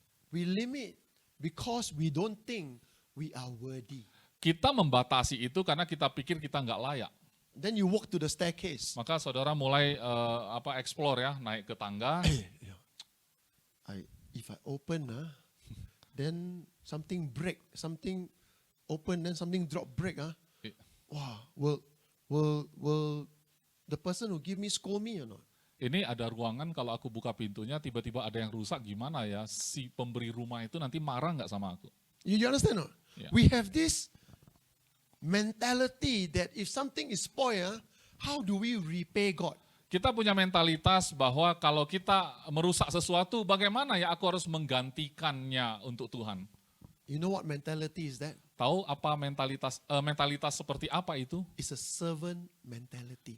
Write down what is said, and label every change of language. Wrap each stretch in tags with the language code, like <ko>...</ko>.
<en>We limit because we don't think we are worthy.</en> <id>Kita membatasi itu karena kita pikir kita nggak layak.</id> <en>Then you walk to the staircase.</en> <id>Maka saudara mulai explore ya, naik ke tangga.</id> <en>If I open, then something break, something open, then something drop break. Wow, will the person who give me scold me or not?</en> <id>Ini ada ruangan, kalau aku buka pintunya tiba-tiba ada yang rusak, gimana ya? Si pemberi rumah itu nanti marah nggak sama aku?</id> <en>You understand or not? Yeah. We have this mentality that if something is spoiled, how do we repay God?</en> <id>Kita punya mentalitas bahwa kalau kita merusak sesuatu, bagaimana ya aku harus menggantikannya untuk Tuhan?</id> <en>You know what mentality is that?</en> <id>Tahu apa mentalitas seperti apa itu?</id> <en>It's a servant mentality,</en>